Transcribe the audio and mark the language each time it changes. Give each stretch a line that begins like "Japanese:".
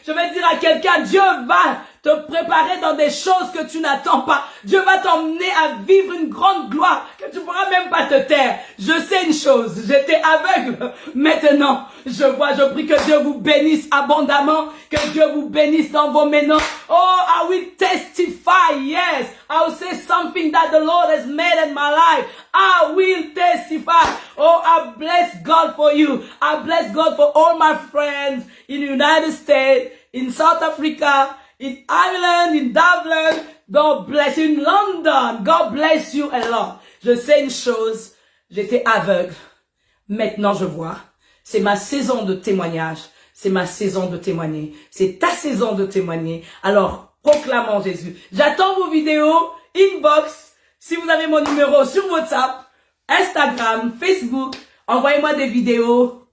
French: Je vais dire à quelqu'un, Dieu va te préparer dans des choses que tu n'attends pas. Dieu va t'emmener à vivre une grande gloire que tu pourras même pas te taire. Je sais une chose, j'étais aveugle. Maintenant, je vois, je prie que Dieu vous bénisse abondamment, que Dieu vous bénisse dans vos maisons.
English: Oh, I will testify, yes. I will say something that the Lord has made in my life. I will testify. Oh, I bless God for you. I bless God for all my friends in the United States, in South Africa, in Ireland, in Dublin. God bless you. In London, God bless you a lot.
French: Je sais une chose, j'étais aveugle. Maintenant, je vois. C'est ma saison de témoignage. C'est ma saison de témoigner. C'est ta saison de témoigner. Alors, proclamons Jésus. J'attends vos vidéos, inbox. Si vous avez mon numéro sur WhatsApp, Instagram, Facebook, envoyez-moi des vidéos.